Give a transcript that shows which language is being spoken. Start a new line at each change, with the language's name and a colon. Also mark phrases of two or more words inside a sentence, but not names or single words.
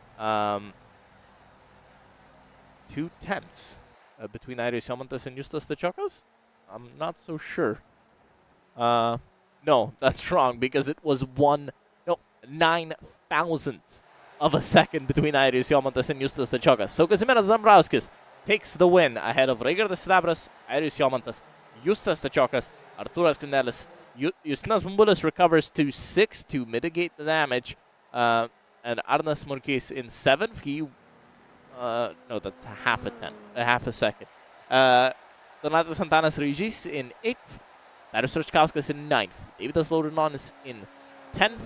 English: 2 tenths between Airius Jomantas and Justas Stachokas? I'm not so sure. No, that's wrong, because it was 9 thousandths of a second between Airius Jomantas and Justas Stachokas. So Kazimieras Dambrauskas takes the win ahead of Raigardas Sidabras, Airius Jomantas, Justas Stachokas, Arturas Kundelis. Justinas Bumbulis recovers to 6th to mitigate the damage. And Arnas Murkis in 7th. He, no, that's half a second. Donatas Santanas Regis in 8th. Darius Rochkauskas in 9th. Davidas Laureanonis in 10th.